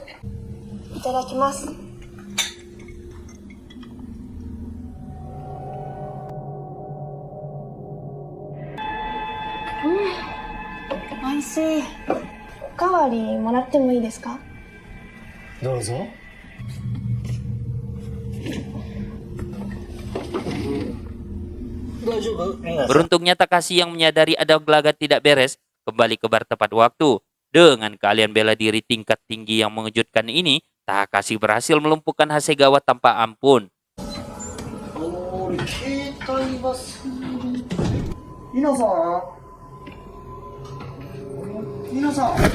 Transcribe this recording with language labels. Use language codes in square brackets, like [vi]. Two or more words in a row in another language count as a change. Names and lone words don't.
[ja] いただきます。おいしい。おかわりもらってもいいですか？どうぞ。大丈夫？ [id] Beruntungnya Takashi yang menyadari ada gelagat tidak beres kembali ke bar tepat waktu. Dengan keahlian bela diri tingkat tinggi yang mengejutkan ini, Takashi berhasil melumpuhkan Hasegawa tanpa ampun. 携帯は皆さん皆さん